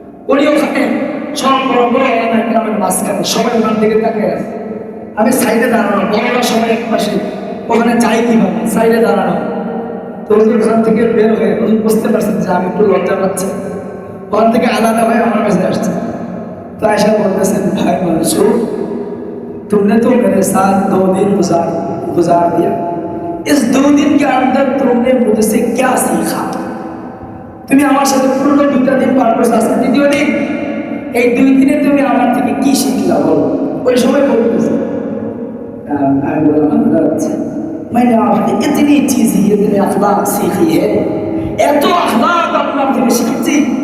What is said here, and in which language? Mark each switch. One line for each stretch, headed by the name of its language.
Bangla: উনি ওখানে সব বড় বড় গ্রামের মাঝখানে সবাই ওখান থেকে তাকে আছে, আমি সাইডে দাঁড়ানো, বড়রা সবাই এক পাশে, ওখানে যাই কিভাবে সাইডে দাঁড়ানো। তো ওখান থেকে বের হয়ে উনি বুঝতে পারছেন যে আমি একটু লজ্জা পাচ্ছি, ওখান থেকে আলাদা হয়ে আমার কাছে আসছে। তো
Hindi: ऐसा बोलते भाई मंसूर, तुमने तो मेरे साथ 2 दिन गुजार दिया, इस 2 दिन के अंदर तुमने मुझसे क्या सीखा?
Bangla: তুমি আমার সাথে পুরো 2টা দিন পার করেছো, আজকে 3য় দিন। এই 2 দিনে তুমি আমার থেকে কি শিখলা বলো? ওই সময় বলতেছে আমি বললাম
Hindi: मैंने आपने इतनी चीज़ें, इतने अखलाक सीखी है,
Bangla: এত আখলাক আপনার থেকে শিখেছি।